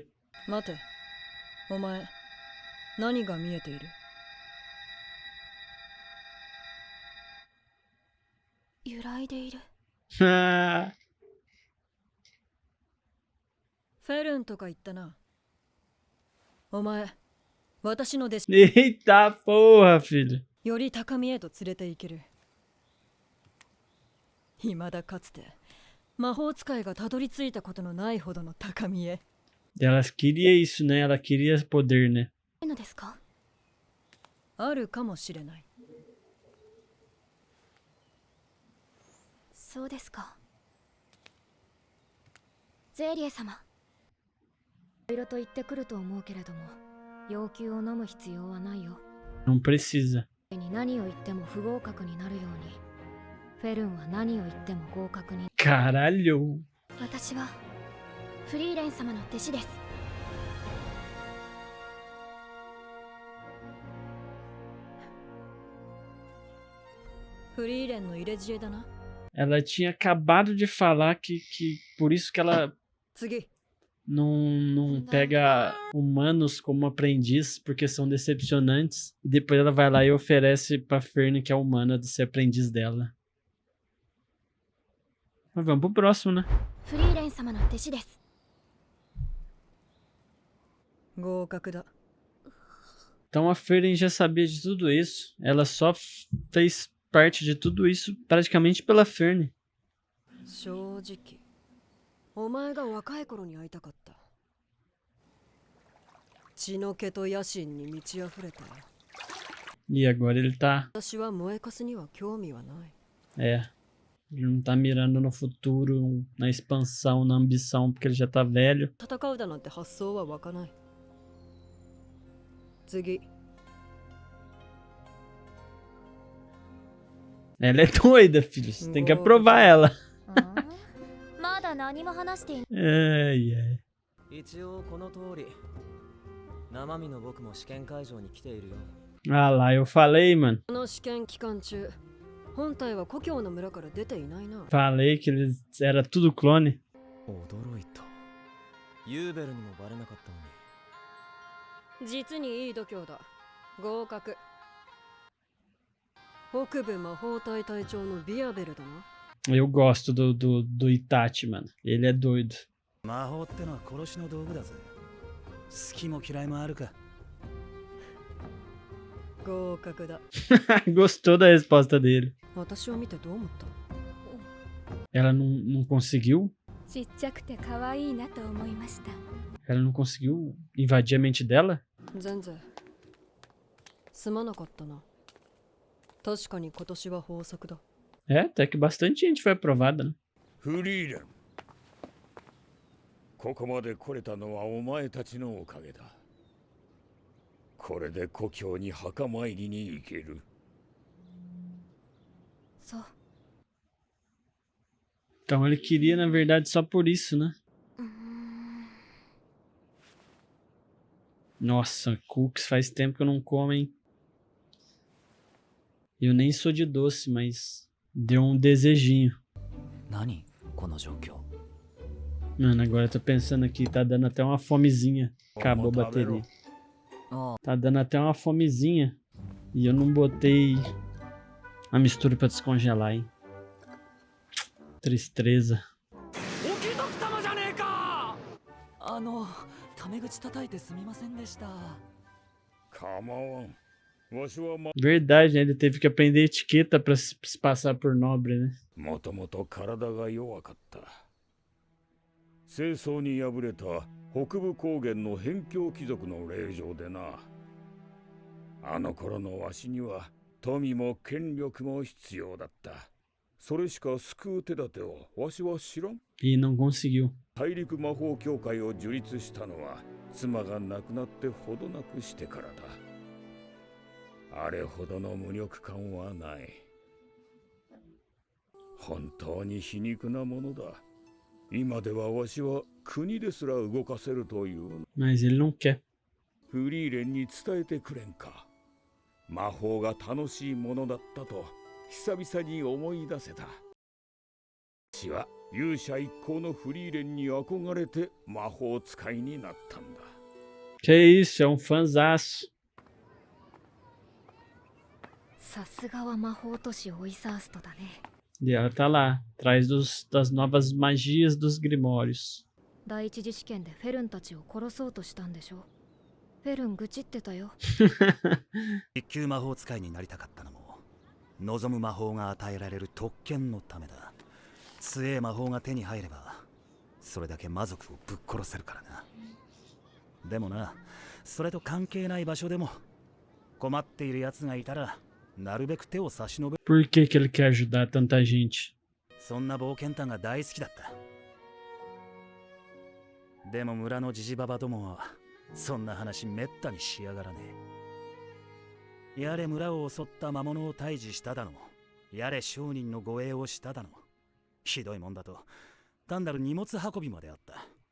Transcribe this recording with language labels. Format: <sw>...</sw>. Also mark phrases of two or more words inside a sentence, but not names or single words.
<ja>待て、お前、何が見えている？揺らいでいる。フェルンとか言ったな。お前、私の弟子</ja> <pt>Eita porra, filho.</pt> <ja>より高みへと連れて行ける。未だかつて魔法使いがたどり着いたことのないほどの高みへ。</ja> <pt>Ela queria isso, né? Ela queria poder, né?</pt> <ja>いいのですか？あるかもしれない。そうですか。ゼーリエ様。いろいろと言ってくると思うけれども、要求を飲む必要はないよ。</ja> <pt>Não precisa.</pt> <ja>に何を言っても不合格になるように、フェルンは何を言っても合格に。</ja> <pt>Caralho.</pt> <ja>私はフリーレン様の弟子です。フリーレンの入れ知恵だな。</ja> <pt>Ela tinha acabado de falar que por isso que ela</pt> <ja>次。</ja> <pt>não pega humanos como aprendiz, porque são decepcionantes. E depois ela vai lá e oferece pra Fern, que é humana, de ser aprendiz dela. Mas vamos pro próximo, né?</pt> <ja>フリーレン様の弟子です。合格だ。</ja> <pt>Então a Fern já sabia de tudo isso. Ela só fez parte de tudo isso praticamente pela Fern.</pt> <ja>正直、お前が若い頃に会いたかった。血の気と野心に満ち溢れた。</ja> <pt>E agora ele tá.</pt> <ja>私は燃えかすには興味はない。</ja> <pt>É. Ele não tá mirando no futuro, na expansão, na ambição, porque ele já tá velho.</pt> <ja>戦うだなんて発想は湧かない。次。</ja> <pt>Ela é doida, filho. Você tem que aprovar ela.</pt> <ja>まだ何も話していない。</ja> <pt>Ai, ai.</pt> <ja>一応この通り生身の僕も試験会場に来ているよ。</ja> <pt>Ah lá, eu falei, mano.</pt> <ja>この試験期間中、本体は故郷の村から出ていないな。</ja> <pt>Falei que eles era tudo clone.</pt> <ja>驚いた。ユーベルにもバレなかったのに。実にいい度胸だ。合格。北部魔法隊隊長のビアベルだな。</ja> <pt>Eu gosto do Itachi, mano. Ele é doido.</pt> <ja>魔法ってのは殺しの道具だぜ。好きも嫌いもあるか。合格だ。</ja> <pt>Gostou da resposta dele.</pt> <ja>私を見てどう思った？</ja> <pt>Ela não conseguiu?</pt> <ja>ちっちゃくて可愛いなと思いました。</ja> <pt>Ela não conseguiu invadir a mente dela?</pt> <ja>全然。すまなかったな。確かに今年は豊作だ。</ja> <pt>É, até que bastante gente foi aprovada, né?</pt> <ja>フリーレン、ここまで来れたのはお前たちのおかげだ。これで故郷に墓参りに行ける。そう。</ja> <pt>Então ele queria, na verdade, só por isso, né? Nossa, cookies faz tempo que eu não como, hein? Eu nem sou de doce, mas deu um desejinho.</pt> <ja>何この状況。</ja> <pt>Mano, agora eu tô pensando aqui, tá dando até uma fomezinha. Acabou a bateria. あ Tá dando até uma fomezinha. E eu não botei a mistura pra descongelar, hein? Tristeza.</pt> <ja>お貴族様じゃねえか。タメ口叩いてすみませんでした。構わん。わしは</ja> <pt>Verdade, né? Ele teve que aprender etiqueta pra se passar por nobre, né?</pt> <ja>もともと体が弱かった。戦争に敗れた北部高原の辺境貴族の令嬢でな。あの頃のわしには富も権力も必要だった。それしか救う手立てをわしは知らん。</ja> <pt>E não conseguiu.</pt> <ja>大陸魔法協会を樹立したのは妻が亡くなってほどなくしてからだ。あれほどの無力感はない。本当に皮肉なものだ。今ではわしは国ですら動かせるという。</ja> <pt>Mas ele não quer.</pt> <ja>フリーレンに伝えてくれんか。魔法が楽しいものだったと久々に思い出せた。私は勇者一行のフリーレンに憧れて魔法使いになったんだ。</ja> <pt>Que isso, é um fanzaço.</pt> <ja>さすがは魔法都市オイサーストだね。</ja> <pt>E ela tá lá, atrás das novas magias dos grimórios.</pt> <ja>第一次試験でフェルンたちを殺そうとしたんでしょ。フェルン愚痴ってたよ。一級魔法使いになりたかったのも望む魔法が与えられる特権のためだ。強え魔法が手に入ればそれだけ魔族をぶっ殺せるからな。でもな、それと関係ない場所でも困っている奴がいたらなるべく手を差し伸べ</ja> <pt>Por que que ele quer ajudar tanta gente?</pt> <ja>そんな冒険探が大好きだった。でも村のジジババどもはそんな話めったにしやがらねえ。やれ村を襲った魔物を退治しただの、やれ商人の護衛をしただの、ひどいもんだと単なる荷物運びまであった。</ja>